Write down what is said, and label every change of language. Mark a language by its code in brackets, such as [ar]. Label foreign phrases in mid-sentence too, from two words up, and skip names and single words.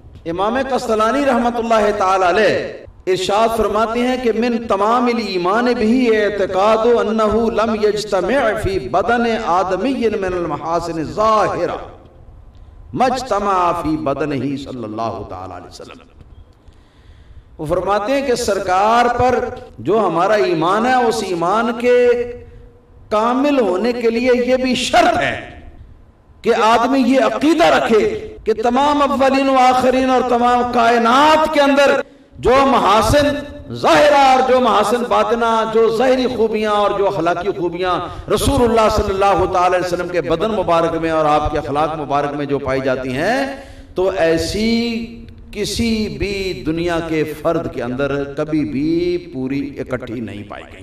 [ar] امام قسطلانی رحمۃ اللہ تعالی علیہ [ur] ارشاد فرماتے ہیں کہ [ar] من تمام الایمان بھی اعتقاد انہ لم یجتمع فی بدن آدمی من المحاسن ظاہرہ مجتمع فی بدنہ صلی اللہ تعالی علیہ وسلم. [ur] وہ فرماتے ہیں کہ سرکار پر جو ہمارا ایمان ہے اس ایمان کے کامل ہونے کے لیے یہ بھی شرط ہے کہ آدمی یہ عقیدہ رکھے کہ تمام اولین و آخرین اور تمام کائنات کے اندر جو محاسن ظاہرہ اور جو محاسن باطنہ، جو ظاہری خوبیاں اور جو اخلاقی خوبیاں رسول اللہ [ar] صلی اللہ تعالی علیہ وسلم [ur] کے بدن مبارک میں اور آپ کے اخلاق مبارک میں جو پائی جاتی ہیں، تو ایسی کسی بھی دنیا کے فرد کے اندر کبھی بھی پوری اکٹھی نہیں پائی گئی.